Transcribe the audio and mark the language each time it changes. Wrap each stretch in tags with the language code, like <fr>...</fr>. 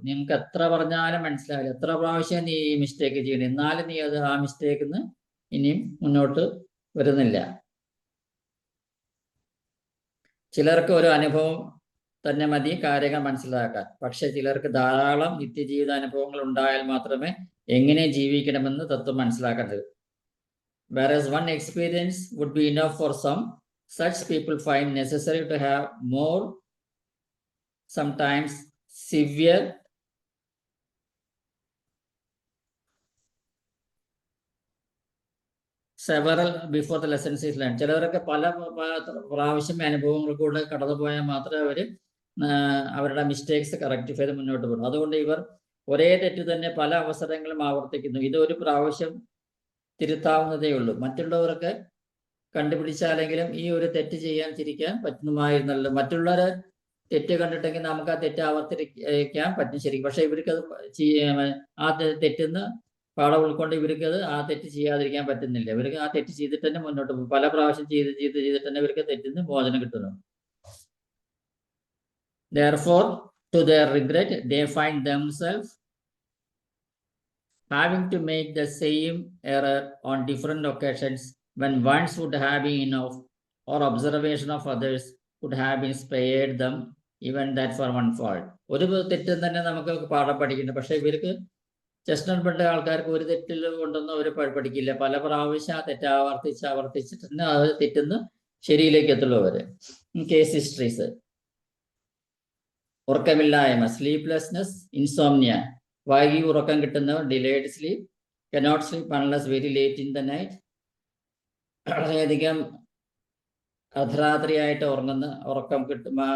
<ml>നിങ്ങൾക്ക് എത്ര പറഞ്ഞാലും മനസ്സിലാവില്ല. എത്ര പ്രാവശ്യം നീ ഈ മിസ്റ്റേക്ക് ചെയ്യണം, എന്നാലും നീ അത് ആ മിസ്റ്റേക്കിന്ന് ഇനിയും മുന്നോട്ട് വരുന്നില്ല. ചിലർക്ക് ഒരു അനുഭവം തന്നെ മതി കാര്യങ്ങൾ മനസ്സിലാക്കാൻ. പക്ഷെ ചിലർക്ക് ധാരാളം നിത്യജീവിത അനുഭവങ്ങൾ ഉണ്ടായാൽ മാത്രമേ എങ്ങനെ ജീവിക്കണമെന്ന് തത്വം മനസ്സിലാക്കേണ്ടത്.</ml> <en>Whereas one experience would be enough for some, such people find necessary to have more, sometimes severe several before the lessons is learned.</en> <ml>ചിലവരൊക്കെ പല പ്രാവശ്യം അനുഭവങ്ങൾ കൂടെ കടന്നുപോയാൽ മാത്രമേ അവരുടെ മിസ്റ്റേക്സ് കറക്റ്റിഫൈ ചെയ്ത് മുന്നോട്ട് പോകും. അതുകൊണ്ട് ഇവർ ഒരേ തെറ്റ് തന്നെ പല അവസരങ്ങളും ആവർത്തിക്കുന്നു. ഇത് ഒരു പ്രാവശ്യം തിരുത്താവുന്നതേ ഉള്ളൂ. മറ്റുള്ളവർക്ക് കണ്ടുപിടിച്ചാലെങ്കിലും ഈ ഒരു തെറ്റ് തിരിക്കാൻ പറ്റുമായിരുന്നല്ലോ. മറ്റുള്ളവരെ തെറ്റ് കണ്ടിട്ടെങ്കിൽ നമുക്ക് ആ തെറ്റ് ആവർത്തിക്കാൻ പറ്റും ശരിക്കും. പക്ഷെ ഇവർക്കത് ആ തെറ്റിന്ന് പാഠം ഉൾക്കൊണ്ട് ഇവർക്കത് ആ തെറ്റ് ചെയ്യാതിരിക്കാൻ പറ്റുന്നില്ല. ഇവർക്ക് ആ തെറ്റ് ചെയ്തിട്ട് തന്നെ മുന്നോട്ട് പോകും. പല പ്രാവശ്യം ചെയ്തിട്ട് തന്നെ ഇവർക്ക് തെറ്റിന്ന് മോചനം കിട്ടുന്നു.</ml> <en>Therefore, to their regret, they find themselves having to make the same error on different occasions when once would have been enough, or observation of others would have been spared them even that for one fault.</en> <ml>ഒരു തെറ്റും തന്നെ നമുക്ക് പാഠം പഠിക്കുന്നുണ്ട്. പക്ഷെ ഇവർക്ക് chestnut bud ആൾക്കാർക്ക് ഒരു തെറ്റിൽ കൊണ്ടൊന്നും അവർ പഠിക്കില്ല. പല പ്രാവശ്യം ആ തെറ്റ് ആവർത്തിച്ചിട്ട് തന്നെ അത് തെറ്റുന്ന ശരിയിലേക്ക് എത്തുള്ളൂ അവര്.</ml> <en>case histories: ഉറക്കമില്ലായ്മ, sleeplessness, insomnia,</en> <ml>വൈകി ഉറക്കം കിട്ടുന്നവർ,</ml> <en>delayed sleep, cannot sleep unless very late in the night,</en> <ml>വളരെയധികം അർദ്ധരാത്രിയായിട്ട് ഉറക്കം കിട്ടും.</ml>